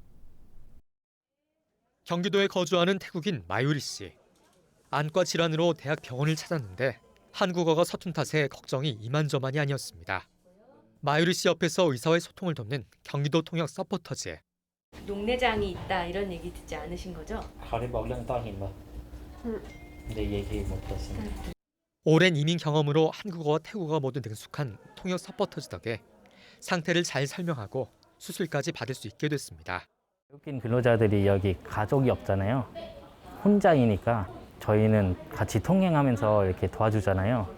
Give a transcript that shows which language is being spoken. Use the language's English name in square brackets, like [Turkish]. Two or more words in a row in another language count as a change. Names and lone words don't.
[Korean] 경기도에 거주하는 태국인 마유리 씨. 안과 질환으로 대학 병원을 찾았는데 한국어가 서툰 탓에 걱정이 이만저만이 아니었습니다. 마유리 씨 옆에서 의사와의 소통을 돕는 경기도 통역 서포터즈. 녹내장이 있다 이런 얘기 듣지 않으신 거죠? [Thai] เขาได้บอกเรื่องต้อหินป่ะได้ [Korean] 얘기 못 했습니다. 오랜 이민 경험으로 한국어와 태국어가 모두 능숙한 통역 서포터즈 덕에 상태를 잘 설명하고 수술까지 받을 수 있게 됐습니다. 외국인 근로자들이 여기 가족이 없잖아요. 혼자이니까 저희는 같이 통행하면서 이렇게 도와주잖아요.